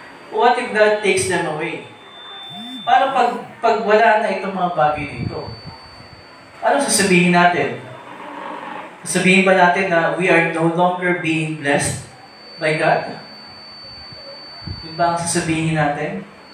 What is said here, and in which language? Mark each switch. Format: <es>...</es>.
<en>What if God takes them away?</en> <tl>Paano pag wala na itong mga bagay na ito? Ano sasabihin natin? Sasabihin ba natin na</tl> <en>we are no longer being blessed by God?</en> <tl>Yun ba ang sasabihin natin?</tl>